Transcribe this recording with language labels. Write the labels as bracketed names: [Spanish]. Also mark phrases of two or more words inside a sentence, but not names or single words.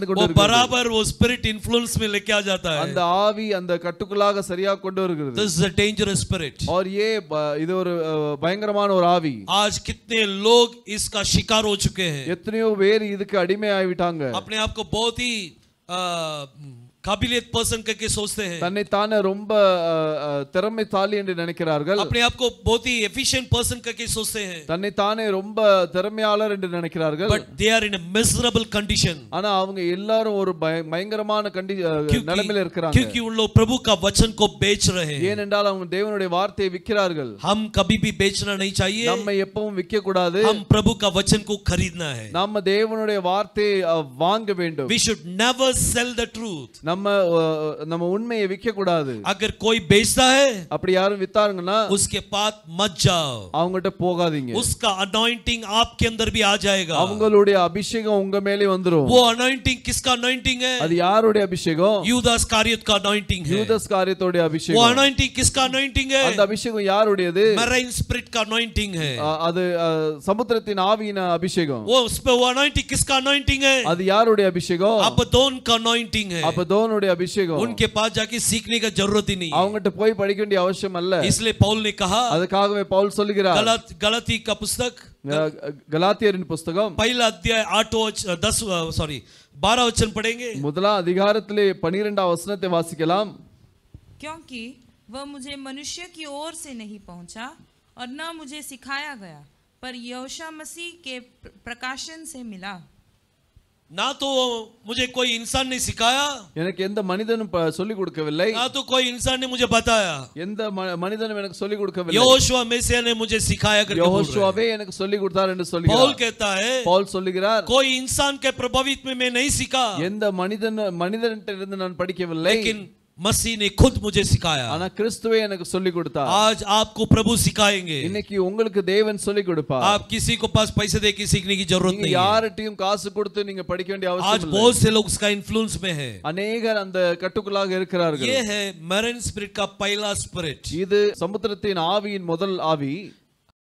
[Hindi] वो [Tamil] கொண்டிருக்கிறது. [Hindi] बराबर वो [English] spirit influence [Hindi] में लेके आ जाता है. [Tamil] அந்த ஆவி அந்த கட்டுக்குள்ளாக சரியா கொண்டு வருகிறது. [English] This is a dangerous spirit. [Hindi] और ये [Tamil] இது ஒரு பயங்கரமான ஒரு ஆவி. [Hindi] आज कितने लोग इसका शिकार हो चुके हैं. [Tamil] எத்தனையோ பேர் இதுக்கு அடிமை ஆகிவிட்டாங்க. [Hindi] अपने आप को बहुत ही काबिलियत पर्सन करके सोचते हैं. [Tamil] தன்னை தானே ரொம்ப திறமைசாலி என்று நினைக்கிறார்கள். [Hindi] अपने आप को बहुत ही [English] efficient person [Hindi] करके सोचते हैं. [Tamil] தன்னை தானே ரொம்ப திறமையாளர் என்று நினைக்கிறார்கள். [English] But they are in a miserable condition. [Tamil] ஆனா அவங்க எல்லாரும் ஒரு பயங்கரமான நிலைமையில இருக்கிறாங்க. [Hindi] क्योंकि उन लोग प्रभु का वचन को बेच रहे हैं. [Tamil] ஏனென்றால் அவங்க தேவனுடைய வார்த்தையை விக்கிறார்கள். [Hindi] हम कभी भी बेचना नहीं चाहिए. [Tamil] நம்ம எப்பவும் விற்க கூடாது. [Hindi] हम प्रभु का वचन को खरीदना है. [Tamil] நம்ம தேவனுடைய வார்த்தையை வாங்க வேண்டும். [English] We should never sell the truth. [Tamil] நம்ம உண்மையை விற்க கூடாது. [Hindi] अगर कोई बेचता है, [Tamil] அப்படி யாரும் வித்தாங்கன்னா [Hindi] उसके पास मत जाओ. [Tamil] அவங்கட்ட போகாதீங்க. [Hindi] उसका अनॉइंटिंग आपके अंदर भी आ जाएगा. [Tamil] அவங்களுடைய அபிஷேகம் உங்க மேலே வந்துரும். [Hindi] वो अनॉइंटिंग किसका अनॉइंटिंग है? [Tamil] அது யாருடைய அபிஷேகம்? [Hindi] यूदास इस्करियोत का अनॉइंटिंग है. [Tamil] யூதாஸ் காரியத்தோட [Hindi] वो [Tamil] அபிஷேகம். [Hindi] अनॉइंटिंग किसका अनॉइंटिंग है? [Tamil] அந்த அபிஷேகம் யாருடையது? [English] marine spirit [Hindi] का अनॉइंटिंग है. [Tamil] அது சமுத்திரத்தின் ஆவியின் அபிஷேகம். [Hindi] वो उस पे वो अनॉइंटिंग किसका अनॉइंटिंग है? [Tamil] அது யாருடைய அபிஷேகம்? [Hindi] अबदोन का अनॉइंटिंग है. [Tamil] அபதோனுடைய அபிஷேகம். [Hindi] उनके पास जाके सीखने का जरूरत ही नहीं. [Tamil] அவங்கட்ட போய் படிக்க வேண்டிய அவசியம் அல்ல. [Hindi] इसलिए पौल ने कहा, [Tamil] அதுக்காகவே பவுல் சொல்கிறார். [Hindi] गलाती का पुस्तक, [Tamil] கலாத்தியரின் புத்தகம் [Hindi] पहला अध्याय 12 वचन पढ़ेंगे. [Tamil] முதலாம் அதிகாரத்திலே 12ஆம் வசனத்தை வாசிக்கலாம். [Hindi] क्योंकि वह मुझे मनुष्य की ओर से नहीं पहुंचा और न मुझे सिखाया गया, पर यहोशू मसीह के प्रकाशन से मिला. ना तो मुझे कोई इंसान ने सिखाया, [Tamil] எனக்கு எந்த மனிதனும் சொல்லிக் கொடுக்கவில்லை. [Hindi] ना तो कोई इंसान ने मुझे बताया. [Tamil] எந்த மனிதனும் எனக்கு சொல்லிக் கொடுக்கவில்லை. [Hindi] यहोशू मसीह ने मुझे सिखाया करके बोल रहे हैं. [Tamil] யெகோவாவே எனக்கு சொல்லிக் கொடுத்தார் என்று [Hindi] पौल [Tamil] சொல்கிறார். [Hindi] कहता है, [Tamil] பவுல் சொல்கிறார், [Hindi] कोई इंसान के प्रभावित में मैं नहीं सीखा, [Tamil] எந்த மனிதன்ட்ட இருந்து நான் படிக்கவில்லை. [Hindi] लेकिन मसीह ने खुद मुझे सिखाया। [Tamil] ஆனா கிறிஸ்துவே எனக்கு சொல்லி கொடுத்தார். [Hindi] आज आपको प्रभु सिखाएंगे। [Tamil] இன்னைக்கு உங்களுக்கு தேவன் சொல்லி கொடுப்பார். [Hindi] आप किसी को पास पैसे दे के सीखने की जरूरत नहीं है। [Tamil] யார்கிட்டயும் காசு கொடுத்து நீங்க படிக்க வேண்டிய அவசியம் [Hindi] आज [Tamil] இல்லை. [Hindi] बहुत से लोग उसका इन्फ्लुएंस में हैं। [Tamil] அநேகர் அந்த கட்டுக்குள்ளாக இருக்கிறார்கள். [Hindi] ये है [English] marine spirit [Hindi] का पहला स्पिरिट। [Tamil] இது சமுத்திரத்தின் ஆவியின் முதல் ஆவி.